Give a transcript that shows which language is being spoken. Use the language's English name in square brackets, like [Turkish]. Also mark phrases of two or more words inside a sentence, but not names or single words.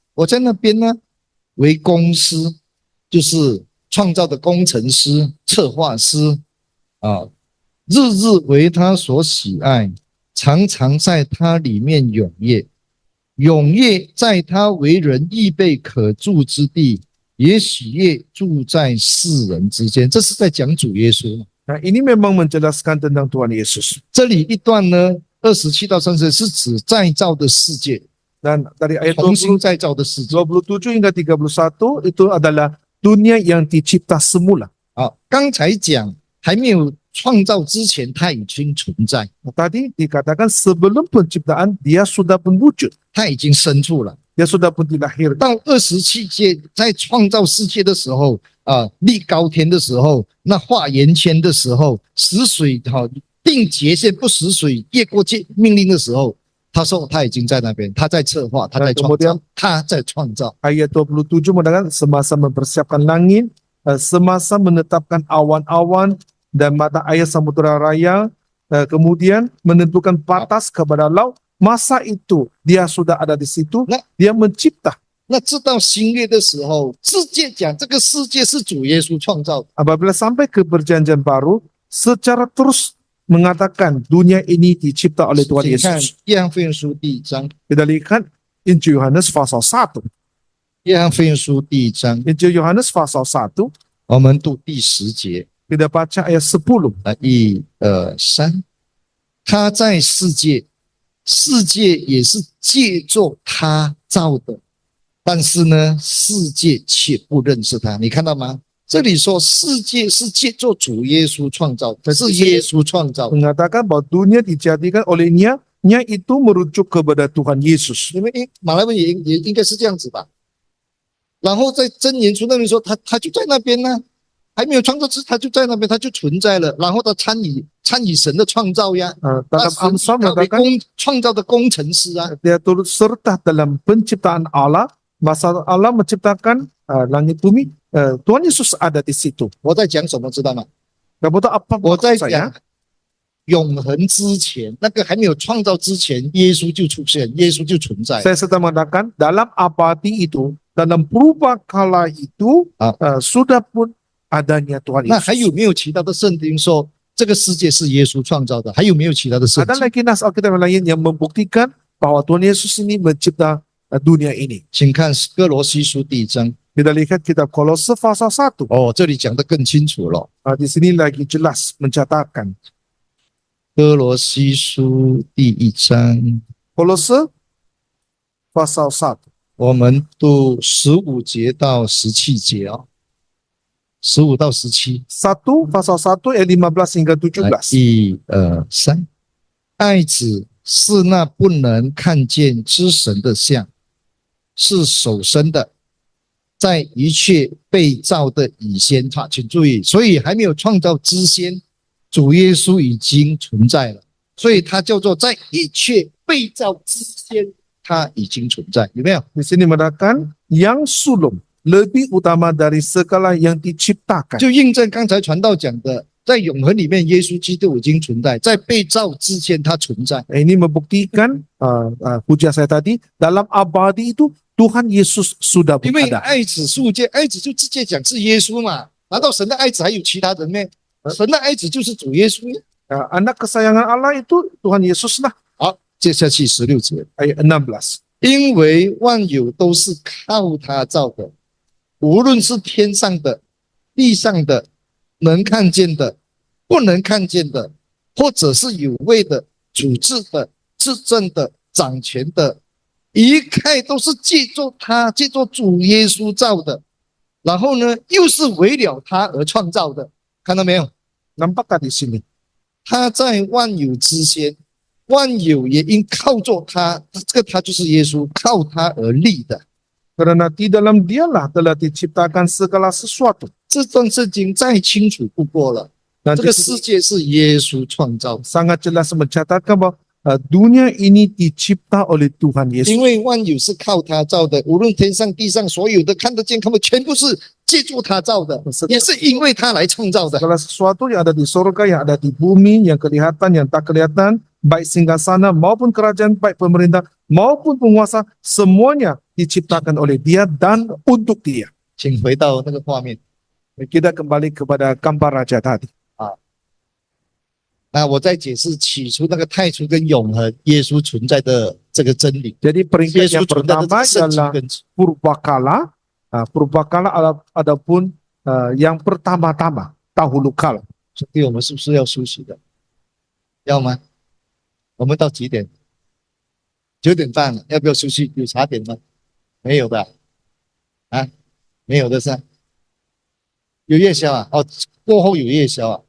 [Chinese] 我在那边呢，为工师，就是创造的工程师、策划师啊，日日为他所喜爱，常常在他里面踊跃，踊跃在他为人预备可住之地，也喜悦住在世人之间。这是在讲主耶稣。 [Malay] Nah, ini memang menjelaskan tentang Tuhan Yesus. [Chinese] 这里一段呢，27到30是指再造的世界， [Malay] Dan dari ayat [Chinese] 重新再造的世界。 [Malay] 27 hingga 31 itu adalah dunia yang dicipta semula. [Chinese] 好，刚才讲还没有创造之前，它已经存在， [Malay] Tadi dikatakan sebelum penciptaan dia sudah pun wujud, [Chinese] 它已经生出了。 [Malay] dia sudah pun dilahirkan. [Chinese] 到27节，在创造世界的时候，立高天的时候，那画圆圈的时候，使水定界限，不使水越过命令的时候，他说他已经在那边，他在策划，他在创造，他在创造。 [Malay] Ayat 27 mengatakan semasa mempersiapkan langit, semasa menetapkan awan-awan dan mata air samudera raya, kemudian menentukan batas kepada laut, masa itu dia sudah ada di situ, dia mencipta. [Chinese] 那直到新约的时候，世界讲这个世界是主耶稣创造的。 [Malay] Apabila sampai ke perjanjian baru, secara terus mengatakan dunia ini dicipta oleh Tuhan [Chinese] 请看 [Malay] Yesus. [Chinese] 约翰福音书第1章， [Malay] Kita lihat Injil Yohanes pasal 1. [Chinese] 约翰福音书第1章， [Malay] Injil Yohanes pasal 1, [Chinese] 我们读第10节。 [Malay] kita baca ayat 10. [Chinese] 1、2、3，他在世界，世界也是借着他造的，但是呢，世界却不认识他。你看到吗？这里说世界是借着主耶稣创造的，是耶稣创造的。 [Malay] Mengatakan bahwa dunia dijadikan olehnya, nya itu merujuk kepada Tuhan Yesus. [Chinese] 你们马来文也应该是这样子吧？然后在箴言书那边说，他就在那边呢，还没有创造之，他就在那边，他就存在了。然后他参与神的创造呀， [Malay] Dalam Amsal [Chinese] 他为 [Malay] mengatakan [Chinese] 创造的工程师啊。 [Malay] dia turut serta dalam penciptaan Allah. Masa Allah menciptakan langit bumi, Tuhan Yesus ada di situ. [Chinese] 我在讲什么，知道吗？ [Malay] Kamu tahu apa [Chinese] 我在 [Malay] maksud [Chinese] 讲 [Malay] saya? [Chinese] 永恒之前，那个还没有创造之前，耶稣就出现，耶稣就存在。 [Malay] Saya sedang mengatakan dalam abadi itu, dalam purbakala itu sudah pun adanya Tuhan [Chinese] 那还 [Malay] Yesus. [Chinese] 有没有其他的圣经说这个世界是耶稣创造的？还有没有其他的圣 [Malay] Ada [Chinese] 经？ [Malay] lagi nas Alkitab yang lain yang membuktikan bahwa Tuhan Yesus ini mencipta dunia ini. [Chinese] 请看哥罗西书第1章。 [Malay] Kita lihat kitab Kolose pasal 1. [Chinese] 哦，这里讲得更清楚了。 [Malay] Di sini lagi jelas mencatatkan. [Chinese] 哥罗西书第1章， [Malay] Kolose pasal 1. [Chinese] 我们读15节到17节哦，15到17。 [Malay] 1 pasal 1 ayat 15 hingga 17. [Chinese] 1、2、3，爱子是那不能看见之神的像，是首生的，在一切被造的以先他，请注意，所以还没有创造之先，主耶稣已经存在了，所以他叫做在一切被造之先，他已经存在，有没有？ [Malay] Di sini mengatakan yang sulung lebih utama dari segala yang diciptakan. [Chinese] 就印证刚才传道讲的，在永恒里面，耶稣基督已经存在，在被造之前他存在。 [Malay] Ini membuktikan pujian saya tadi, dalam abadi itu Tuhan Yesus sudah [Chinese] 因为 [Malay] berada. [Chinese] 爱子世界，爱子就直接讲是耶稣嘛？难道神的爱子还有其他人吗？神的爱子就是主耶稣。 [Malay] Anak kesayangan Allah itu Tuhan Yesus lah. [Chinese] 好，接下去16节， [Malay] Ayat 16. [Chinese] 因为万有都是靠他造的，无论是天上的、地上的、能看见的、不能看见的，或者是有位的、主治的、执政的、掌权的，一概都是借助他，借助主耶稣造的。然后呢，又是为了他而创造的，看到没有？ [Malay] Nampakkah di sini? [Chinese] 他在万有之先，万有也因靠着他，这个他就是耶稣，靠他而立的。 [Malay] Karena di dalam dialah telah diciptakan segala sesuatu. [Chinese] 这段圣经再清楚不过了。 [Malay] Dan [Chinese] 这个世界是耶稣创造的， [Malay] sangat jelas mencatatkan bahwa dunia ini dicipta oleh Tuhan [Chinese] 因 [Malay] Yesus. [Chinese] 为万有是靠他造的，无论天上地上所有的看得见看不全部是借助他造的，也是因为他来创造的。 [Malay] Segala sesuatu yang ada di surga, yang ada di bumi, yang kelihatan, yang tak kelihatan, baik singgasana maupun kerajaan, baik pemerintah maupun penguasa, semuanya diciptakan oleh Dia dan untuk Dia. [Chinese] 请回到那个画面。 [Malay] Kita kembali kepada gambar raja tadi. [Chinese] 那我再解释起初那个太初跟永恒耶稣存在的这个真理。 [Malay] Jadi [Chinese] 耶 [Malay] peringkat [Chinese] 稣 [Malay] yang [Chinese] 存在的这 [Malay] pertama [Chinese] 个圣经 [Malay] ialah [Chinese] 跟 [Malay] purbakala. Purbakala adapun yang pertama-tama, dahulu kala. [Chinese] 兄弟，我们是不是要休息的？要吗？我们到几点？9点半了，要不要休息？有茶点吗？没有的，啊，没有的是吧？有夜宵啊？哦，过后有夜宵啊？